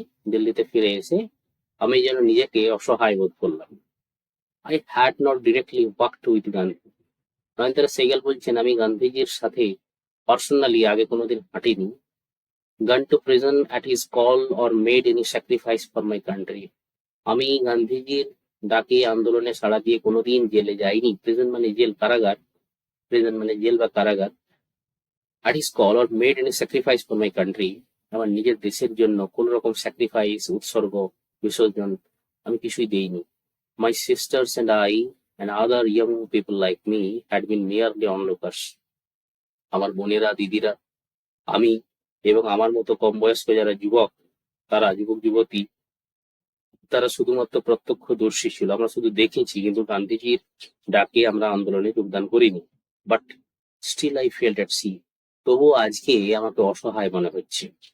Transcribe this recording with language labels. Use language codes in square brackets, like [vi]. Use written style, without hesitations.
[bn] দিল্লিতে ফিরে এসে আমি যেন নিজেকে অসহায় বোধ করলাম। [en] I had not directly walked with Gandhi. [bn] নয়নতারা সেগেল বলছেন, আমি গান্ধীজির সাথে পার্সোনালি আগে কোনোদিন হাঁটিনি। [en] Gone to prison at his call or made any sacrifice for my country. [bn] আমি গান্ধীজির ডাকে আন্দোলনে সাড়া দিয়ে কোনোদিন জেলে যায়নি, প্রিজন মানে জেল, কারাগার, প্রিজন মানে জেল বা কারাগার, [en] at his call or made any sacrifice for my country, [bn] আমার নিজের দেশের জন্য কোন রকম স্যাক্রিফাইস, উৎসর্গ, বিসর্জন আমি কিছুই দেইনি। [en] My sisters and I and other young people like me had been merely onlookers. [bn] আমার বোনেরা, দিদিরা, আমি এবং আমার মতো কম বয়স্ক যারা যুবক, তারা যুবক যুবতী, তারা শুধুমাত্র প্রত্যক্ষদর্শী ছিল। আমরা শুধু দেখেছি, কিন্তু গান্ধীজির ডাকে আমরা আন্দোলনে যোগদান করিনি। [en] but still I felt at sea, [bn] তবুও আজকে আমাকে অসহায় মনে হচ্ছে।